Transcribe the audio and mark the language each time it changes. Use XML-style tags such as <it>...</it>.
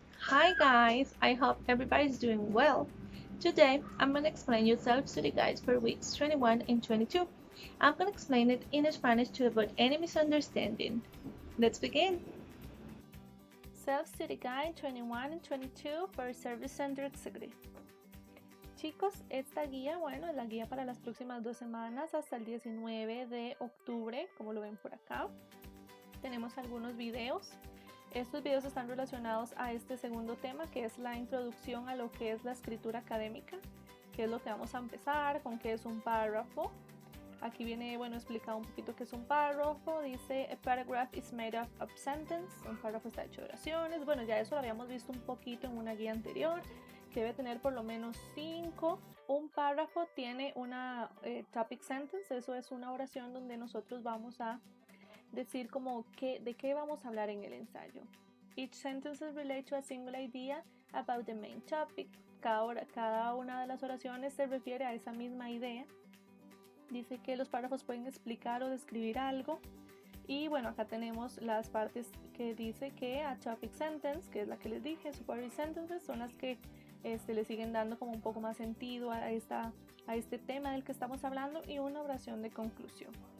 <en>Hi guys, I hope everybody's doing well. Today I'm going to explain you self-study guides for weeks 21 and 22. I'm going to explain it in Spanish to avoid any misunderstanding. Let's begin. Self-study guide 21 and 22 for Service Center Executive.</en> <es>Chicos, esta guía, es la guía para las próximas 2 semanas hasta el 19 de octubre, como lo ven por acá. Tenemos algunos videos. Estos videos están relacionados a este segundo tema, que es la introducción a lo que es la escritura académica, que es lo que vamos a empezar, con qué es un párrafo. Aquí viene, explicado un poquito qué es un párrafo.</es> <en>Dice, a paragraph is made up of sentence.</en> <es>Un párrafo está hecho de oraciones. Ya eso lo habíamos visto un poquito en una guía anterior, que debe tener por lo menos 5. Un párrafo tiene una topic sentence. Eso es una oración donde nosotros vamos a decir de qué vamos a hablar en el ensayo.</es> <en>Each sentence relate to a single idea about the main topic.</en> <es>Cada una de las oraciones se refiere a esa misma idea. Dice que los párrafos pueden explicar o describir algo. Y acá tenemos las partes que dice que a topic sentence, que es la que les dije, supporting sentences, son las que le siguen dando como un poco más sentido a este tema del que estamos hablando, y una oración de conclusión.</es>